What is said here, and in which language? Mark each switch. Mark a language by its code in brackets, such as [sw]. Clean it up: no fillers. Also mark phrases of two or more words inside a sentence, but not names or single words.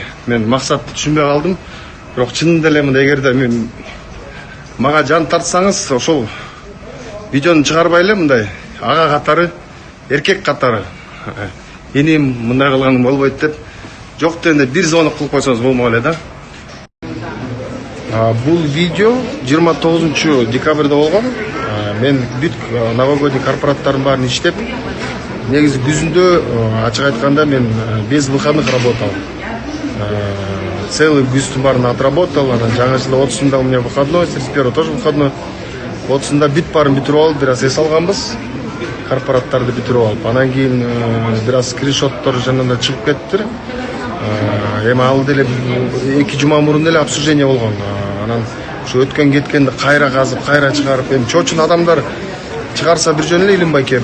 [ky] Мен максатты түшүнбөй калдым. Бирок чынында эле мындай эгерде мен мага жан тартсаңыз, ошол видеону чыгарбай эле мындай ага катары, эркек катары эним мындай кылганым болбойт деп жок дегенде бир звонок кылып койсоңуз болмок эле да. Бул видео 29 декабрда болгон. Мен бүт новогодний корпораттардын баарын иштеп, негизи күзүндө ачык айтканда мен [ru] без выходных работал. [ky] Целый күздүн баарын отработал. Анан жаңы жылда 30-нда [ru] у меня выходной, 31-го тоже выходной. [ky] 30-нда бүт баарын бүтүрүп алып, бир аз эс алганбыз. Корпораттарды бүтүрүп алып. Анан кийин бир аз скриншоттор жанында чыгып кетти. Эми ал деле 2 жума мурун эле обсуждение болгон. Анан ушу өткөн кеткенди кайра казып, кайра чыгарып, эми чоочун адамдар чыгарса бир жөн эле Илим байке.